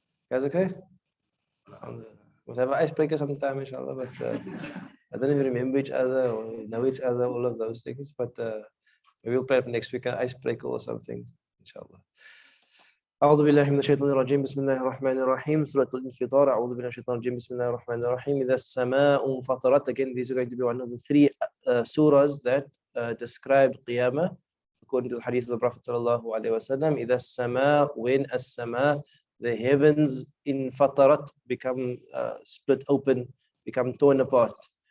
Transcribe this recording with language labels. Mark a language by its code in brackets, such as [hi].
[en] Guys, okay? We'll have an icebreaker sometime, inshallah. But I don't even remember each other or know each other, all of those things. But maybe we'll play for next week an icebreaker or something, inshallah. [ar] أعوذ بالله من الشيطان الرجيم بسم الله الرحمن الرحيم سورة الانفطار أعوذ بالله من الشيطان الرجيم بسم الله الرحمن الرحيم إذا السماء انفطرت. [en] Again, these are going to be one of the three surahs that describe Qiyamah according to the hadith of the Prophet sallallahu alaihi wasallam. إذا السماء, when السماء, the heavens infatarat, become split open, become torn apart.